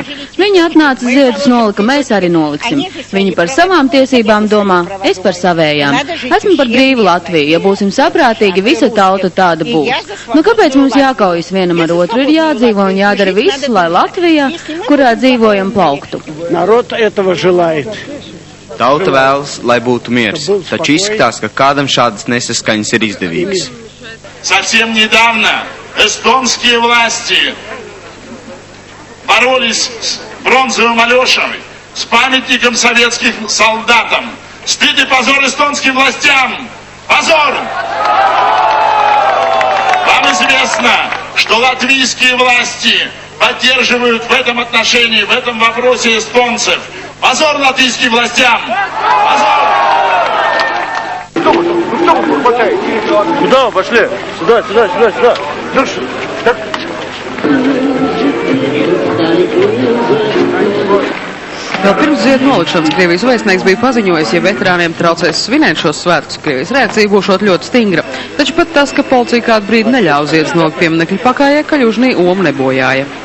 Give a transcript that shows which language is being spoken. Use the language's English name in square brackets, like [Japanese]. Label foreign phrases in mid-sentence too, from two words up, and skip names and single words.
[Latvian] Viņi atnāca ziedus nolika, mēs arī noliksim. Viņi par savām tiesībām domā, es par savējām. Esmu par brīvu Latviju. Ja būsim saprātīgi, visa tauta tāda būs. Nu, kāpēc mums jākaujas vienam ar otru? Ir jādzīvo un jādara viss, lai Latvijā, kurā dzīvojam, plauktu. [Russian] Народ этого желает. [Latvian] Tauta vēlas, lai būtu miers, taču izskatās, ka kādam šādas nesaskaņas ir izdevīgas. [Russian] Совсем недавно эстонские власти боролись с бронзовым Алешей, с памятником советским солдатам. Стыд и позор эстонским властям! Позор! Вам известно, что латвийские власти поддерживают в этом отношении, в этом вопросе эстонцев. Позор латвийским властям! Позор! Куда пошли? Сюда. Дальше. Так. [Latvian] Vēl pirms ziedu nolikšanas Krievijas vēstnieks bija paziņojis, ja veterāniem traucēs svinēt šos svētkus, Krievijas reakcija būšot ļoti stingra. Taču pat tas, ka policija kādu brīdi neļauj ziedus nolikt pieminekļu pakājē, Kaļužnī omu nebojāja.